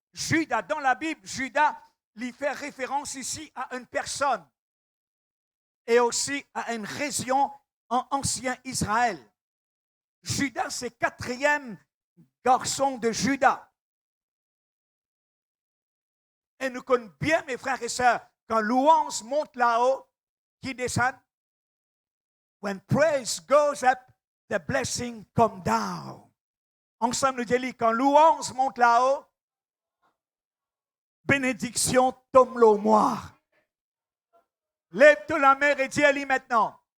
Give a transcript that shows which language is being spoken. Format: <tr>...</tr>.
<fr>Judas, dans la Bible, Judas, il fait référence ici à une personne et aussi à une région en ancien Israël. Judas, c'est quatrième garçon de Judas. Et nous connaissons bien, mes frères et sœurs, quand louange monte là-haut, qui descend.</fr> <en>When praise goes up, the blessing come down.</en> <fr>Ensemble, nous disons, quand louange monte là-haut, bénédiction tombe l'eau moi. Lève-toi la main et dis-lui maintenant.</fr>